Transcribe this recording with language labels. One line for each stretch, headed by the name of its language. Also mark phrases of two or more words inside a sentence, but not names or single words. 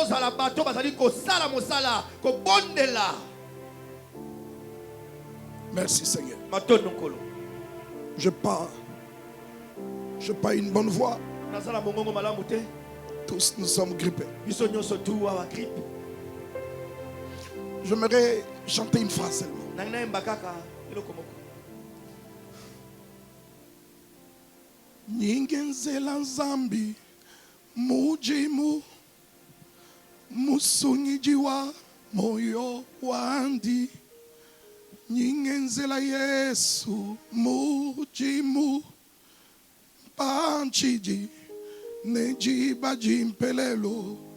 French: Merci Seigneur. Je pars une bonne voix. Tous nous sommes grippés. J'aimerais chanter une phrase seulement.
Lunda: Nyingenzela nzambi mujimu musunyijiwa moyo wandi. Nyingenzela Yesu mujimu panchiji nejiba jimpelelo.